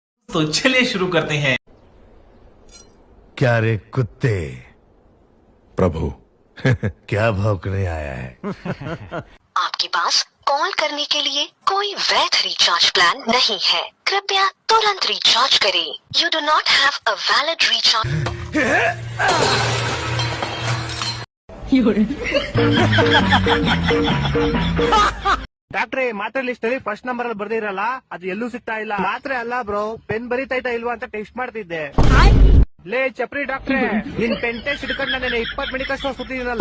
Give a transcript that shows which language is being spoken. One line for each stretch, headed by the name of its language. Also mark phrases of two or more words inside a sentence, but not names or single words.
Hindi: तो चलिए शुरू करते हैं। क्या रे कुत्ते, प्रभु क्या भौंकने आया है? आपके पास कॉल करने के लिए कोई वैध
English: recharge plan
Hindi: नहीं है। कृपया तुरंत रिचार्ज करें।
English: You do not have a valid recharge.
Kannada: ಡಾಕ್ಟ್ರೆ ಮಾತ್ರೆ ಲಿಸ್ಟ್ ಅಲ್ಲಿ
English: first number
Kannada: ಅಲ್ಲಿ ಬರ್ದಿರಲ್ಲ, ಅದು ಎಲ್ಲೂ ಸಿಗ್ತಾ ಇಲ್ಲ. ಮಾತ್ರೆ ಅಲ್ಲ ಬ್ರೋ, ಪೆನ್ ಬರೀತೈತಾ ಇಲ್ವಾ ಅಂತ ಟೆಸ್ಟ್ ಮಾಡ್ತಿದ್ದೆ. ಲೇ ಚಪ್ರಿ ಡಾಕ್ಟ್ರೆ, ನಿನ್
English: pen test
Kannada: ಹಿಡ್ಕೊಂಡು ನಾನು 20
English: medical store
Kannada: ಸುತ್ತಿದ್ದೀನಲ್ಲ.